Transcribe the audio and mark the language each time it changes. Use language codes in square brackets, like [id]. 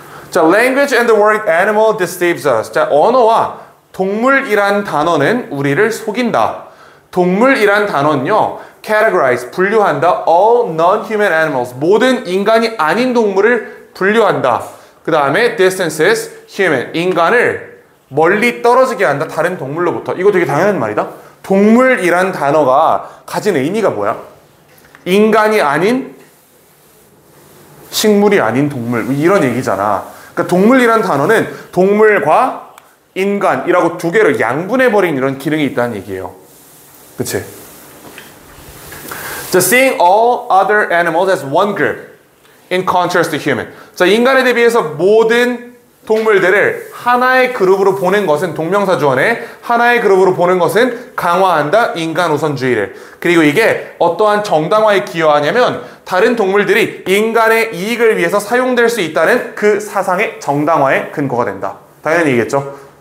[en] 자, language and the word animal deceives us. [ko] 자, 언어와 동물이란 단어는 우리를 속인다. 동물이란 단어는요, categorize, 분류한다. [en] all non-human animals. [ko] 모든 인간이 아닌 동물을 분류한다. 그 다음에 [en] distances human. [ko] 인간을 멀리 떨어지게 한다. 다른 동물로부터. 이거 되게 당연한 말이다. 동물이란 단어가 가진 의미가 뭐야? 인간이 아닌 식물이 아닌 동물 이런 얘기잖아. 그러니까 동물이란 단어는 동물과 인간이라고 두 개를 양분해버린 이런 기능이 있다는 얘기예요. 그치? [en] 자, seeing all other animals as one group in contrast to human. [ko] 자, 인간에 대비해서 모든 동물들을 하나의 그룹으로 보는 것은 동명사 주어네. 하나의 그룹으로 보는 것은 강화한다. 인간 우선주의를. 그리고 이게 어떠한 정당화에 기여하냐면 다른 동물들이 인간의 이익을 위해서 사용될 수 있다는 그 사상의 정당화에 근거가 된다. 당연히 얘기했죠.